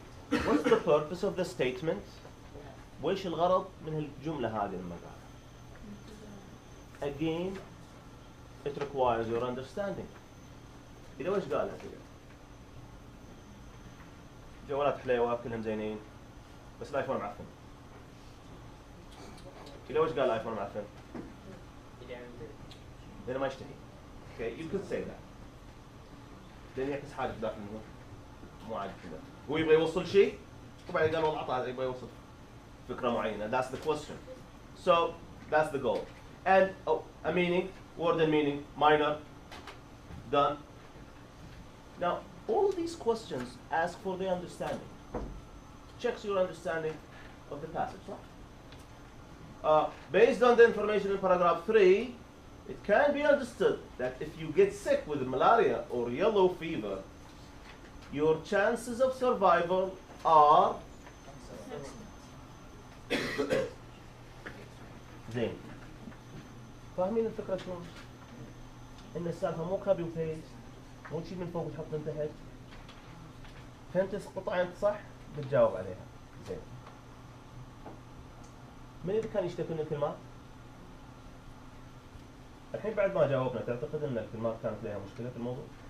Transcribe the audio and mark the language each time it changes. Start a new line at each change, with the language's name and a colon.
English: What's the purpose of the statement?
Arabic: وإيش الغرض من هالجملة هذه المقالة? Again,
English: it requires your understanding.
Arabic: إذا وش قالها كذا؟ جوالات حليوة كلهم زينين بس الايفون معفن. إذا وش قال الايفون معفن؟ لأنه ما يشتهي.
English: Okay, you could say that.
Arabic: لأن يعكس حاجة في داخل منه مو عادي كذا. هو يبغى يوصل شيء وبعدين قال والله عطاه يبغى يوصل فكرة معينة.
English: That's the question. So that's the goal. And a meaning, word and meaning, minor, done. Now all these questions ask for the understanding. Checks your understanding of the passage. Right? Based on the information in paragraph 3, it can be understood that if you get sick with malaria or yellow fever, your chances of survival are زين.
Arabic: فاهمين الفكرة شلون؟ إن السالفة مو كوبي وبيست، مو تشيل من فوق وتحط من تحت. فهمت القطعة أنت صح؟ بتجاوب عليها. زين. من اللي كان يشتكي من الكلمات؟ الحين بعد ما جاوبنا تعتقد ان الكلمات كانت لها مشكله في الموضوع؟